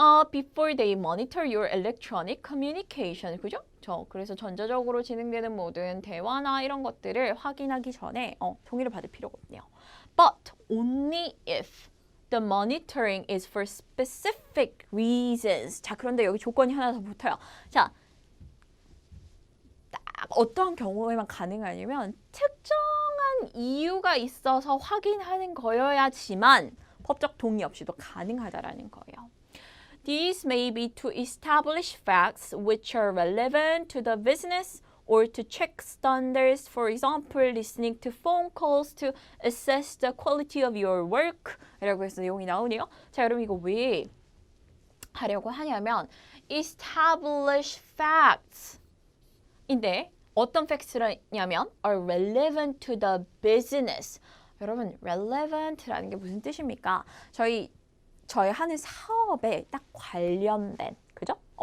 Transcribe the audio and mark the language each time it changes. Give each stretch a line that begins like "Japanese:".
English: Before they monitor your electronic communication.
Korean: 그죠? 그래서 전자적으로 진행되는 모든 대화나 이런 것들을 확인하기 전에 동의를 받을 필요가 없네요.
English: But only if the monitoring is for specific reasons.
Korean: 자, 그런데 여기 조건이 하나 더 붙어요. 자, 딱 어떠한 경우에만 가능하냐면 특정한 이유가 있어서 확인하는 거여야지만 법적 동의 없이도 가능하다라는 거예요.
English: These may be to establish facts which are relevant to the business or to check standards, for example, listening to phone calls to assess the quality of your work
Korean: 라고 해서 내용이 나오네요. 자, 여러분 이거 왜 하려고 하냐면
English: establish facts
Korean: 인데 어떤 facts냐면
English: are relevant to the business.
Korean: 여러분 relevant라는 게 무슨 뜻입니까? 저희 하는 사업에 딱 관련된, 그죠?